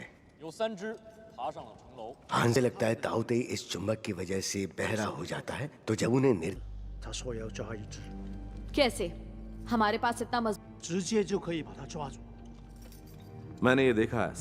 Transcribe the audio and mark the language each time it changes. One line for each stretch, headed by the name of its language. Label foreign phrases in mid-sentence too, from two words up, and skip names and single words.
Chinese: 有3只爬上了城楼。
Hindi: हान से लगता है ताओते इस चुंबक की वजह से बहरा हो जाता है, तो जब उन्हें
Chinese: 他说要抓一只，
Hindi: कैसे? हमारे पास इतना मजबूत
Chinese: 直接就可以把它抓住。
Hindi: मैंने ये देखा है।